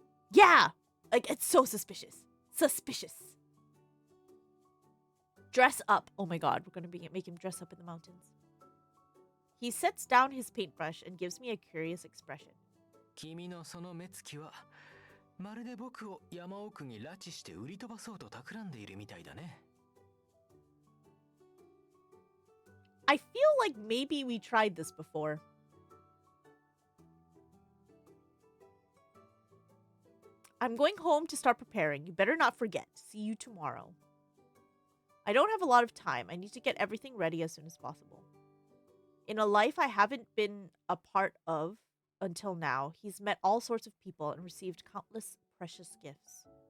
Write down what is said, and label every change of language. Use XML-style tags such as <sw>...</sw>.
<en>Yeah! Like, it's so suspicious. Suspicious. Dress up. Oh my god, we're gonna make him dress up in the mountains. He sets down his paintbrush and gives me a curious expression.</en> <ja>君のその目つきはまるで僕を山奥に拉致して売り飛ばそうと企んでいるみたいだね。</ja> <en>I feel like maybe we tried this before. I'm going home to start preparing. You better not forget. See you tomorrow. I don't have a lot of time. I need to get everything ready as soon as possible. In a life I haven't been a part of until now, he's met all sorts of people and received countless precious gifts.</en>